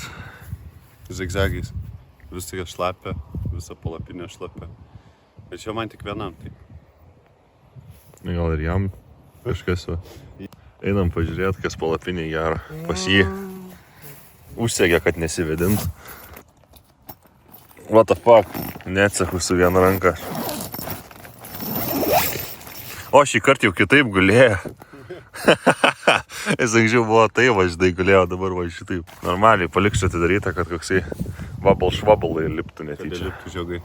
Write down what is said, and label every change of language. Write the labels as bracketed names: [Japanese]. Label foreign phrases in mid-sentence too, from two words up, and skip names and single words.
[Lithuanian] Zigzagais. Visą šlapia, visą palapinę šlapia. Bet čia man tik vienam tai. Gal ir jam kažkas va. Einam pažiūrėti, kas palapinė gera. Pas jį užsegė, kad nesivedint. [English] What the fuck? [Lithuanian] Neatsaku su viena ranka. O šį kartą jau kitaip gulėjo. Jis anksčiau buvo taip, žinai, gulėjo, dabar va šitaip. Normaliai paliksiu atidarytą, kad koksai vabal-švabal liptų netyčia. Liptų žiogai.